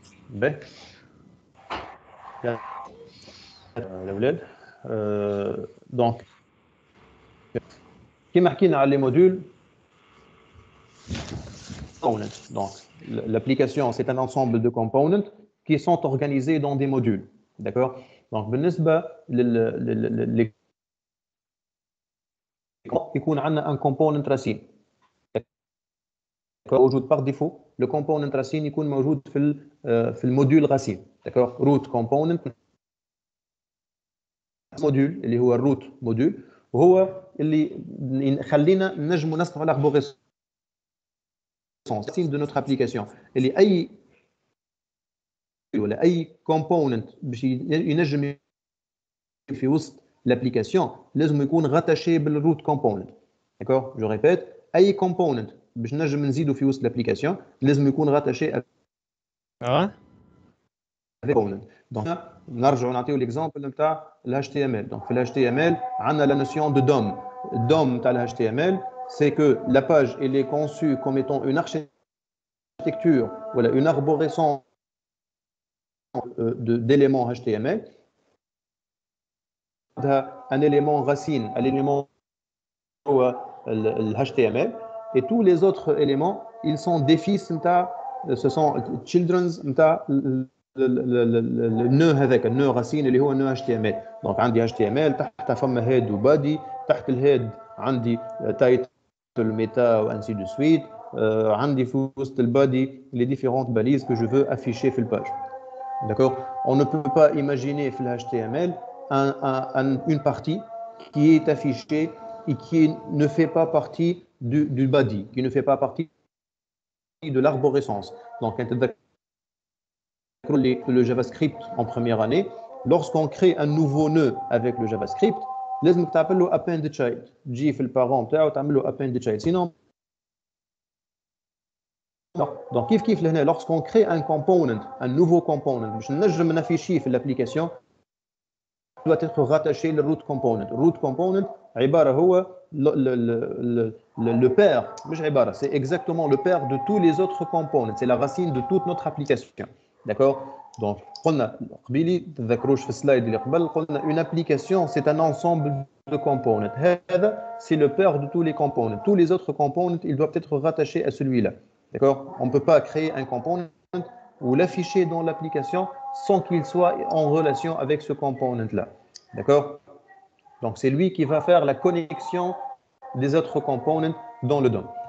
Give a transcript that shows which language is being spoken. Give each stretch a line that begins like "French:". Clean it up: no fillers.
Arabic: باهي يا الاولاد. دونك كيما حكينا على لي موديول components.
French: Donc l'application c'est un ensemble de components qui sont organisés dans des modules. D'accord.
Arabic: Donc بالنسبه لل يكون عندنا un component racine.
French: موجود par défaut.
Arabic: Le component racine يكون موجود في الموديول racine.
French: D'accord.
Arabic: root component موديول اللي هو الروت موديول وهو اللي يخلينا نجموا نصنعوا l'arborescence de notre application. اللي اي ولا اي component باش ينجم في وسط l'application لازم يكون rattaché بالروت component. D'accord. Je répète, اي component باش نجم نزيدوا في وسط l'application لازم يكون rattaché component. Donc نرجعوا نعطيو l'exemple نتاع ال HTML.
French: Donc في ال HTML عندنا la notion de DOM. DOM نتاع ال HTML c'est que la page elle est conçue comme étant une architecture voilà une arborescence d'éléments HTML. Un élément racine, un élément le HTML et tous les autres éléments ils sont des fils ce sont children's le nœud هذاك النœud racine اللي هو nœud HTML.
Arabic: donc عندي HTML تحتها فما head و body.
French: تحت الهيد عندي title méta ou ainsi de suite. عندي في وسط البادي les différentes balises que je veux afficher في الباج. D'accord. On ne peut pas imaginer في le HTML une partie qui est affichée et qui ne fait pas partie du body, qui ne fait pas partie de l'arborescence. Donc le JavaScript en première année, lorsqu'on crée un nouveau nœud avec le JavaScript, لازم تعمل له append child.
Arabic: تجي في البارون تاعو تعمل له append child.
French: Sinon donc كيف لهنا lorsqu'on crée un component, un nouveau component باش نجم نافيشيه في l'application doit être rattaché le root component. root component عباره هو le père مش عباره c'est exactement le père de tous les autres components. C'est la racine de toute notre application. D'accord.
Arabic: Donc قلنا قبيلي تذكروش في السلايد اللي قبل قلنا une application c'est un ensemble de components.
French: هذا c'est le père de tous les components. Tous les autres components ils doivent être rattachés à celui-là. D'accord. On ne peut pas créer un component ou l'afficher dans l'application sans qu'il soit en relation avec ce component-là. D'accord. Donc c'est lui qui va faire la connexion des autres components dans le DOM.